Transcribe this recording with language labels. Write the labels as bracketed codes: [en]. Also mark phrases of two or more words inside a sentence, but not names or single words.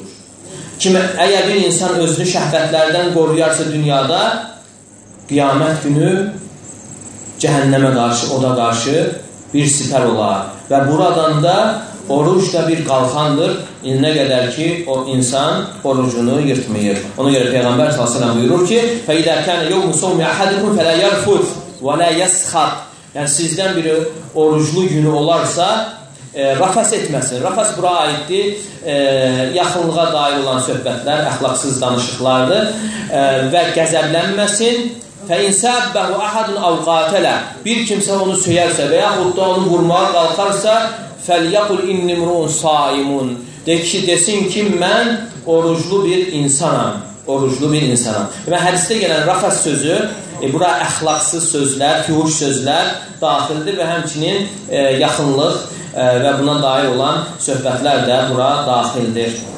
[az] Əgər bir insan özünü şəhvətlərdən qoruyarsa dünyada, qiyamət günü cəhənnəmə qarşı, oda qarşı bir sipər olar. Və buradan da oruc da bir qalxandır, nə qədər ki, o insan orucunu yırtmayır. Ona görə Peyğəmbər s.ə.v buyurur ki, [ar] فَإِذَا كَانَ يَوْمُ صَوْمِ أَحَدِكُمْ فَلَا يَرْفُثْ وَلَا يَسْخَطْ. [az] Yəni, sizdən biri oruclu günü olarsa, rəfəs etməsin. Rəfəs bura aiddir, yaxınlığa dair olan söhbətlər, əxlaqsız danışıqlardır və qəzəblənməsin. [ar] فَاِنْ سَبَّهُ أَحَدٌ أَوْ قَاتَلَ. [az] Bir kimsə onu söyərsə və yaxud da onu vurmağa qalxarsa, [ar] فَلْيَقُلْ اِنِّ مْرُونَ صَائِمٌ. [az] Desin ki, mən oruclu bir insanam. Oruclu bir insanam. Və hədisdə gələn rəfəs sözü, bura əxlaqsız sözlər, fühuş sözlər daxildir və həmçinin yaxınlıq və buna dair olan söhbətlər də bura daxildir.